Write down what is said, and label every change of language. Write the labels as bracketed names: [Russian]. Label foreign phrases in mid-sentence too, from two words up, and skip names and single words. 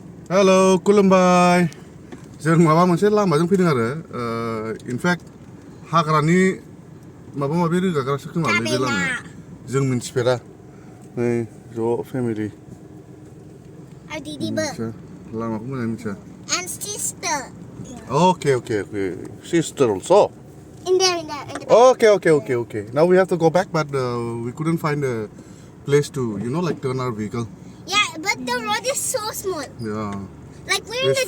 [Bodo] Hello, खुलुमबाय जों माबा मोनसे लामाजों फैदों आरो [English] in fact [Bodo] हाग्रानि माबा माबि रोगाग्रासो खोमालै बे लामाया जों मिन्थिफेरा नै ज' फेमिलि लामाखौ मोजाङै मिथिया [English] and sister. Okay. Sister also. In there. Okay. Now we have to go back, but we couldn't find a place to, like turn our vehicle. Yeah, but the road is so small. Yeah. Like we're in the